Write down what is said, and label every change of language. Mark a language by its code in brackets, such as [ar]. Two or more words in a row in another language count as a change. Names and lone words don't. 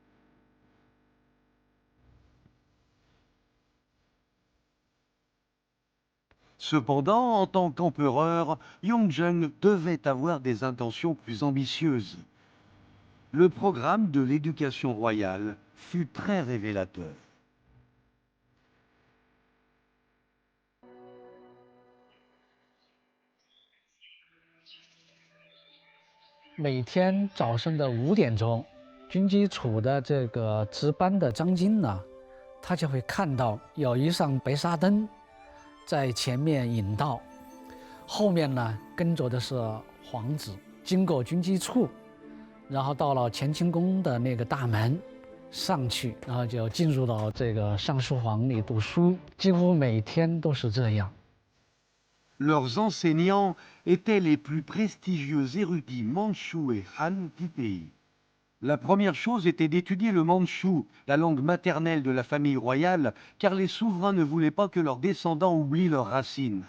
[fr] Cependant, en tant qu'empereur, Yongjang devait avoir des intentions plus ambitieuses. Le programme de l'éducation royale fut très révélateur. [zh] 每天早上的5点钟，军机处的这个值班的张金呢，他就会看到有一扇白纱灯在前面引道，后面呢跟着的是皇子，经过军机处，然后到了乾清宫的那个大门上去，然后就进入到这个上书房里读书，几乎每天都是这样。 [fr] Leurs enseignants étaient les plus prestigieux érudits mandchous et Han du pays. La première chose était d'étudier le mandchou, la langue maternelle de la famille royale, car les souverains ne voulaient pas que leurs descendants oublient leurs racines.